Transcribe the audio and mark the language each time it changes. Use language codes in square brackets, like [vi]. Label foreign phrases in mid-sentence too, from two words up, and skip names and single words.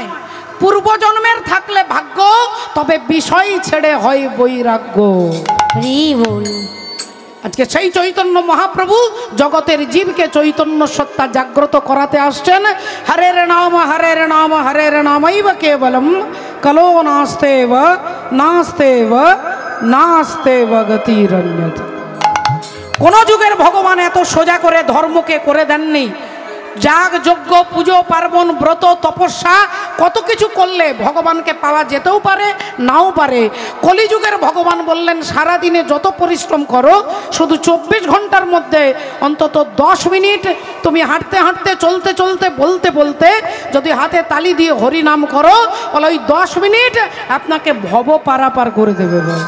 [bn] পূর্বজন্মের থাকলে ভাগ্য, তবে বিষয় ছেড়ে হয় বৈরাগ্য। আজকে সেই চৈতন্য মহাপ্রভু জগতের জীবকে চৈতন্য সত্তা জাগ্রত করাতে আসছেন। [sa] हरेर् नाम हरेर् नाम हरेर् नामैव केवलम् कलौ नास्त्येव नास्त्येव नास्त्येव गतिरन्यथा। [bn] কোন যুগের ভগবান এত সোজা করে ধর্মকে করে দেননি। যাগ, যজ্ঞ, পুজো, পার্বণ, ব্রত, তপস্যা কত কিছু করলে ভগবানকে পাওয়া যেতেও পারে, নাও পারে। কলিযুগের ভগবান বললেন সারাদিনে যত পরিশ্রম করো, শুধু 24 ঘন্টার মধ্যে অন্তত 10 মিনিট তুমি হাঁটতে হাঁটতে, চলতে চলতে, বলতে বলতে যদি হাতে তালি দিয়ে হরি নাম করো, বলে ওই 10 মিনিট আপনাকে ভব পারাপার করে দেবে।